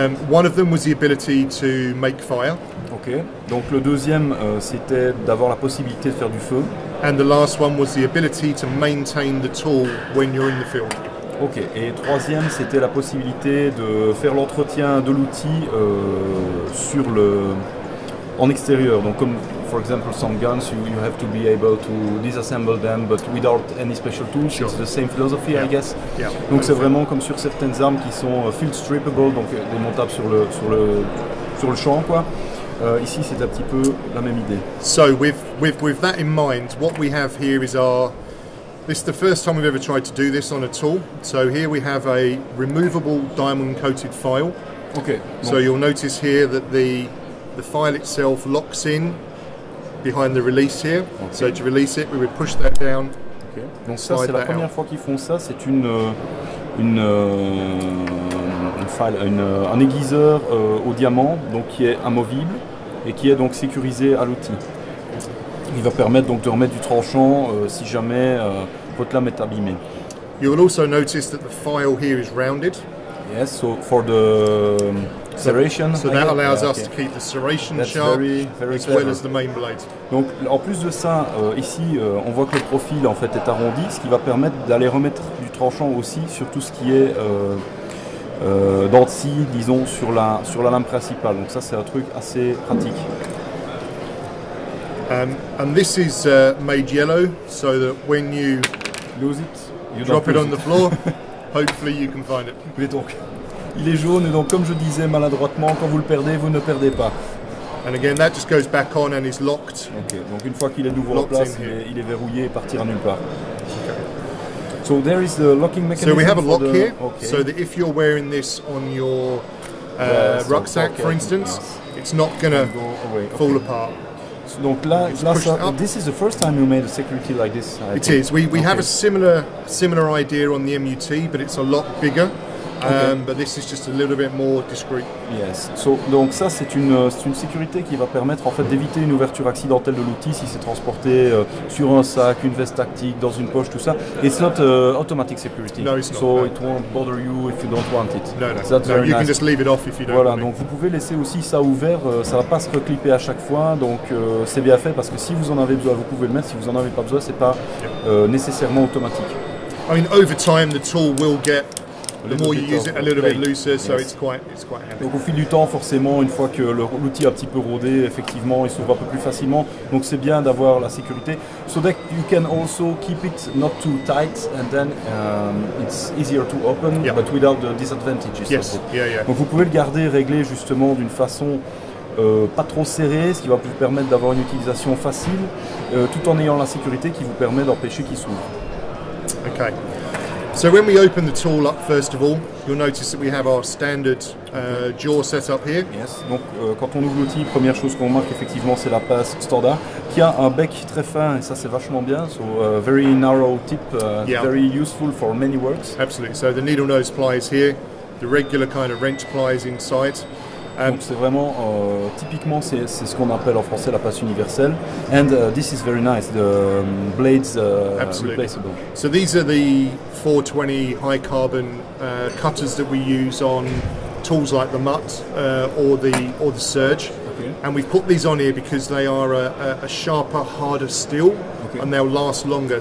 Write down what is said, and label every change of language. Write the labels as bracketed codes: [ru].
[en] One of them was the ability to make fire. [fr] Ok, donc le deuxième, c'était d'avoir la possibilité de faire du feu. [en] And the last one was the ability to maintain the tool when you're in the field. [fr] Ok, et troisième, c'était la possibilité de faire l'entretien de l'outil en extérieur. Donc comme, [en] for example, some guns, you have to be able to disassemble them, but without any special tools. Sure. It's the same philosophy, I guess. Yeah. [fr] Donc c'est vraiment comme sur certaines armes qui sont field strippable, donc démontables sur le champ, quoi. Ici, c'est un petit peu la même idée. [en] So with that in mind, what we have here is this is the first time we've ever tried to do this on a tool. So here we have a removable diamond coated file. Okay. So you'll notice here that the file itself locks in behind the release here. Okay. So to release it, we would push that down. Okay. [fr] Donc ça, c'est la première fois qu'ils font ça. C'est un aiguiseur au diamant, donc qui est amovible et qui est donc sécurisé à l'outil. Il va permettre donc de remettre du tranchant si jamais votre lame est abîmée. [en] You will also notice that the file here is rounded. Yes, so for the serration. So that allows us to keep the serration sharp as well as the main blade. [fr] Donc en plus de ça, ici on voit que le profil en fait est arrondi, ce qui va permettre d'aller remettre du tranchant aussi sur tout ce qui est dents de scie, disons, sur la lame principale. Donc ça c'est un truc assez pratique. [en] And this is made yellow so that when you lose it, drop it on the floor, hopefully you can find it. [fr] Et donc, il est jaune et donc comme je disais maladroitement, quand vous le perdez, vous ne perdez pas. [en] And again, that just goes back on and is locked. Okay. [fr] Donc une fois qu'il est nouveau en place, il est verrouillé et partira nulle part. [en] Okay. So there is the locking mechanism. So we have a lock here, so that if you're wearing this on your rucksack, for instance, it's not going to fall apart. [fr] Donc là [en] this is the first time you made a security like this. It is. We have a similar idea on the MUT, but it's a lot bigger. But this is just a little bit more discreet. Yes. [fr] So, donc ça c'est une sécurité qui va permettre en fait d'éviter une ouverture accidentelle de l'outil si c'est transporté sur un sac, une veste tactique, dans une poche, tout ça. [en] It's not automatic security. No, it's not. So it won't bother you if you don't want it. No, you can just leave it off if you don't. [fr] Voilà. Donc vous pouvez laisser aussi ça ouvert. Ça va pas se reclipper à chaque fois. Donc c'est bien fait parce que si vous en avez besoin, vous pouvez le mettre. Si vous en avez pas besoin, c'est pas nécessairement automatique. [en] I mean, over time, the tool will get. The more you use it, a little bit looser, so it's quite handy. [fr] Donc au fil du temps, forcément, une fois que l'outil a un petit peu rodé, effectivement, il s'ouvre un peu plus facilement. Donc c'est bien d'avoir la sécurité. [en] So that you can also keep it not too tight, and then it's easier to open, but without the disadvantages. Yes. Yeah. [fr] Donc vous pouvez le garder réglé justement d'une façon pas trop serrée, ce qui va vous permettre d'avoir une utilisation facile, tout en ayant la sécurité qui vous permet d'empêcher qu'il s'ouvre. [en] Okay. So when we open the tool up, first of all, you'll notice that we have our standard jaw set up here. Yes. [fr] Donc quand on ouvre l'outil, première chose qu'on remarque effectivement c'est la pince standard qui a un bec très fin et ça c'est vachement bien. [en] So very narrow tip, very useful for many works. Absolutely. So the needle nose plies here, the regular kind of wrench plies inside. [fr] Donc c'est vraiment typiquement c'est ce qu'on appelle en français la pince universelle. [en] And this is very nice. The blades replaceable. So these are the 420 high carbon cutters that we use on tools like the Mutt or the Surge. Okay. And we've put these on here because they are a sharper, harder steel, and they'll last longer.